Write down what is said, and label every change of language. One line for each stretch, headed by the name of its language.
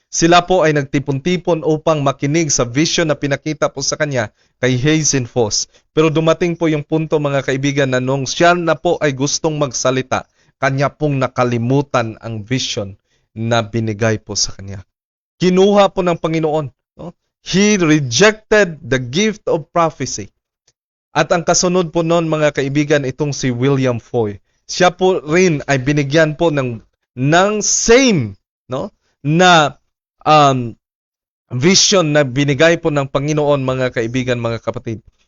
Filipino: Sila po ay nagtipon-tipon upang makinig sa vision na pinakita po sa kanya kay Hazen Foss. Pero dumating po yung punto, mga kaibigan, na nung siya na po ay gustong magsalita, kanya pong nakalimutan ang vision na binigay po sa kanya. Kinuha po ng Panginoon, no?
English: He rejected the gift of prophecy.
Filipino: At ang kasunod po noon, mga kaibigan, itong si William Foy. Siya po rin ay binigyan po ng same, no, na vision na binigay po ng Panginoon, mga kaibigan, mga kapatid.